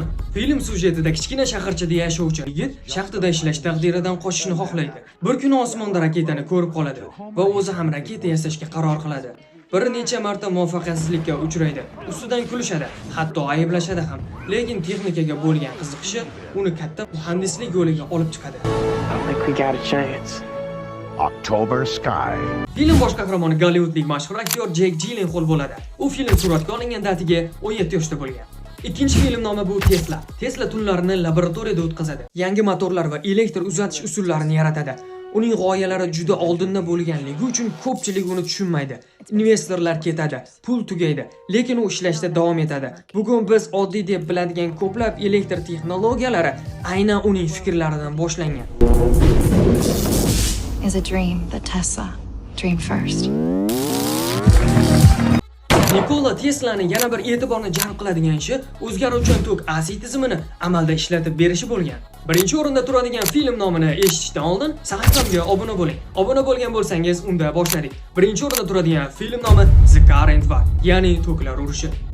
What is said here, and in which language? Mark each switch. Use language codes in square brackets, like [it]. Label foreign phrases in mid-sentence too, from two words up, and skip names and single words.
[uz] Film sujetida kichkina shaharchada yashovchi yigit shaxtada ishlash taqdiridan qochishni xohlaydi. Bir kuni osmonda raketani ko'rib qoladi va o'zi ham raketa yasashga qaror qiladi. Bir necha marta muvaffaqiyatsizlikka uchraydi. Ustidan kulishadi, hatto ayblashadi ham. Lekin texnikaga bo'lgan qiziqishi uni katta muhandislik yo'liga olib chiqadi. [en] I think we got a chance. October Sky. [uz] Film bosh qahramoni Gollivudlik mashhur aktyor Jake Gyllenhaal bo'ladi. U film suratga olingan datiga 17 yoshda bo'lgan. Ikkinchi film nomi bu Tesla. Tesla tunlarini laboratoriyada o'tkazadi. Yangi motorlar va elektr uzatish usullarini yaratadi. Uning g'oyalari juda oldinda bo'lganligi uchun ko'pchilik uni tushunmaydi. Investorlar ketadi, pul tugaydi, lekin u ishlashda davom etadi. Bugun biz oddiy deb biladigan ko'plab elektr texnologiyalari aynan uning fikrlaridan boshlangan. [en] Is a dream that Tesla dreamed first. [uz] Nikola Tesla'ning yana bir e'tiborni jalb qiladigan ishi o'zgaruvchan tok AC tizimini amalda ishlatib berishi bo'lgan. Birinchi o'rinda turadigan film nomini eshitishdan oldin sahifamga obuna bo'ling. Obuna bo'lgan bo'lsangiz, unda boshladik. Birinchi o'rinda turadigan film nomi The Current War, ya'ni toklar urushi.